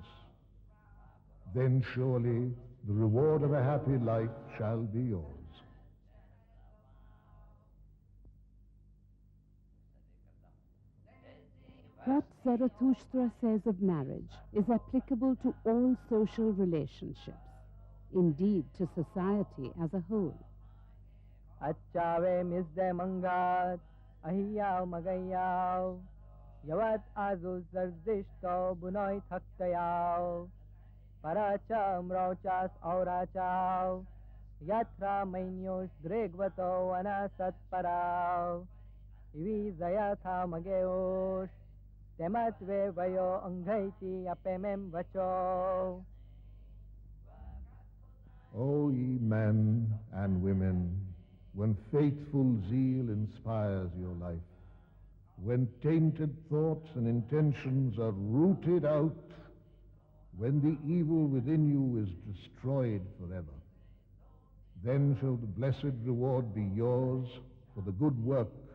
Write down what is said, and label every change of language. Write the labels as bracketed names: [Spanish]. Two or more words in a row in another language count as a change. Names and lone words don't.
[English] Then surely the reward of a happy life shall be yours. what Zarathustra says of marriage is applicable to all social relationships, indeed to society as a whole. [Avestan] Achave misde mangat, ahiyav magayav, yavat azu zardishto bunoi thaktayav, paracha mrochas aurachav, yatra mainyos dregvato anasat parav, ivi zayatha mageosh, tematve vayo anghaiti apemem vacho. [English] O ye men and women, when faithful zeal inspires your life, when tainted thoughts and intentions are rooted out, when the evil within you is destroyed forever, then shall the blessed reward be yours for the good work.